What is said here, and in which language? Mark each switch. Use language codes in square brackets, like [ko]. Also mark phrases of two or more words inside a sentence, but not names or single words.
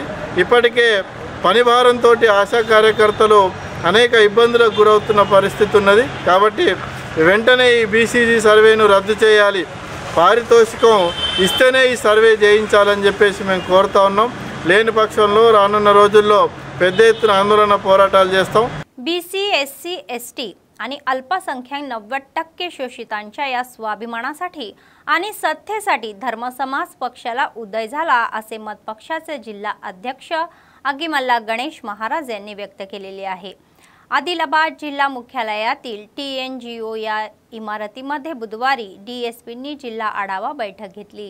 [te] ఇప్పటికే పని భారంతో ఆశా కార్యకర్తలు అనేక ఇబ్బందులకు గురవుతున్న పరిస్థితి ఉన్నది. కాబట్టి వెంటనే ఈ బీసీజీ సర్వేను రద్దు చేయాలి, పారితోషికం ఇస్తేనే ఈ సర్వే చేయించాలని చెప్పేసి మేము కోరుతా ఉన్నాం. లేని पक्षांलो రానున్న రోజుల్లో పెద్ద ఎత్తున ఆందోళన పోరాటాలు చేస్తాం. [mr] बीसी एससी एसटी आणि अल्पसंख्याक 90% शोषितांच्या या स्वाभिमानासाठी आणि सत्तेसाठी धर्मसमाज पक्षाला उदय झाला असे मत पक्षाचे जिल्हा अध्यक्ष आगीमल्ला गणेश महाराज यांनी व्यक्त केलेले आहे. आदिलाबाद जिल्हा मुख्यालयातील TNGO या इमारतीमध्ये बुधवारी DSPंनी जिल्हा आढावा बैठक घेतली.